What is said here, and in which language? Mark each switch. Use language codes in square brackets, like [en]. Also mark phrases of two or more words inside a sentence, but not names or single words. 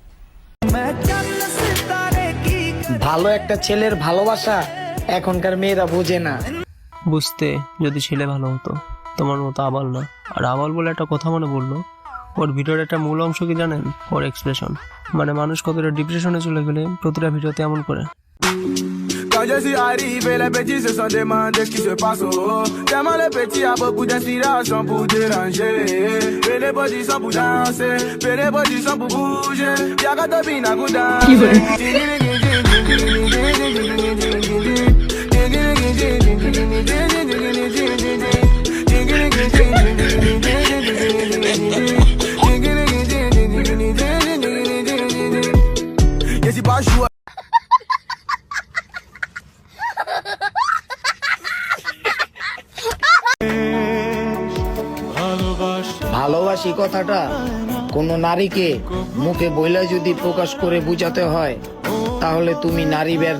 [bn] ভালো একটা ছেলের ভালোবাসা এখনকার মেয়েরা বোঝে না। বুঝতে যদি ছেলে ভালো হতো, তোমার মতো আবাল না। আর আবাল বলে একটা কথা মনে পড়লো, ওর ভিডিওর একটা মূল অংশ কি জানেন? ওর এক্সপ্রেশন। মানে মানুষ কতটা ডিপ্রেশনে চলে গেলে প্রতিটা ভিডিওতে এমন করে। [fr] Quand je suis arrivé, les petits se sont demandés ce qui se passe. Oh, tellement les petits a beaucoup d'inspiration pour déranger. Et les petits sont pour danser, et les petits sont pour bouger. Y'a qu'à te bina pour danser. Et si pas jouer. [bn] ভালোবাসি কথাটা কোনো নারীকে মুখে বইলা যদি প্রকাশ করে বুঝাতে হয় তাহলে তুমি নারী ব্যর্থ।